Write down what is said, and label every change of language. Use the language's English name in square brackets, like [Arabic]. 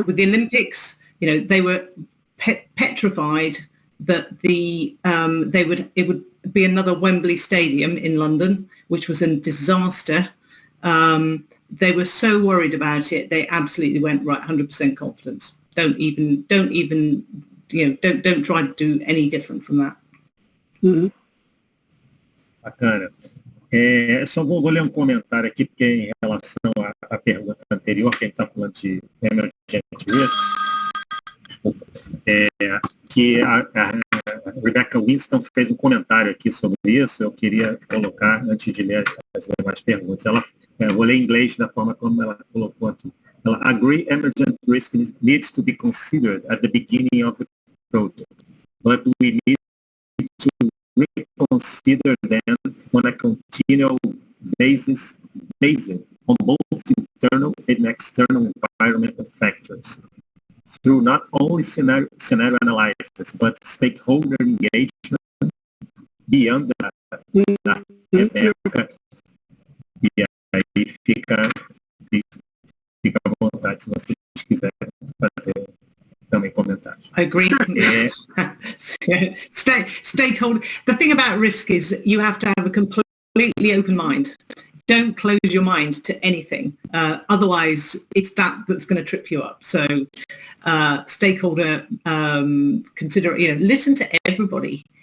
[English] With the Olympics, they were petrified that it would be another Wembley Stadium in London, which was a disaster. They were so worried about it, they absolutely went right 100% confidence. Don't try to do any different from that. Mm-hmm. [Portuguese] Bacana. Só vou ler um comentário aqui, porque em relação à pergunta anterior, que a gente está falando de emergent risk, desculpa, que a Rebecca Winston fez um comentário aqui sobre isso. Eu queria colocar, antes de ler as demais perguntas, eu vou ler em inglês da forma como ela colocou aqui. [English] Ela agree emergent risk needs to be considered at the beginning of the project, but we need to reconsider them on a continual basis based on both internal and external environmental factors through not only scenario analysis but stakeholder engagement beyond that. [Portuguese] E aí fica à vontade se vocês quiserem fazer também comentários. [English] I agree. Stakeholder. The thing about risk is you have to have a completely open mind. don't close your mind to anything. Otherwise, it's that's going to trip you up. So stakeholder listen to everybody.